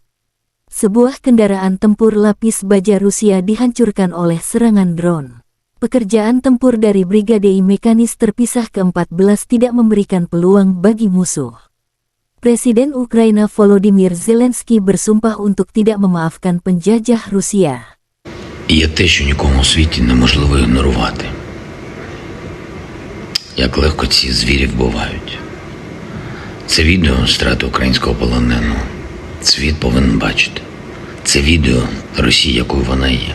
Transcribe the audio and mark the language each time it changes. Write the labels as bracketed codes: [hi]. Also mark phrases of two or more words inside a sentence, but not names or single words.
[id] Sebuah kendaraan tempur lapis baja Rusia dihancurkan oleh serangan drone. Pekerjaan tempur dari Brigade Mekanis terpisah ke-14 tidak memberikan peluang bagi musuh. Presiden Ukraina Volodymyr Zelensky bersumpah untuk tidak memaafkan penjajah Rusia. [uk] Є те, що нікому у світі неможливо ігнорувати. Як легко ці звірі вбивають. Це відео страти українського полоненого. Світ повинен бачити. Це відео Росії, якою вона є.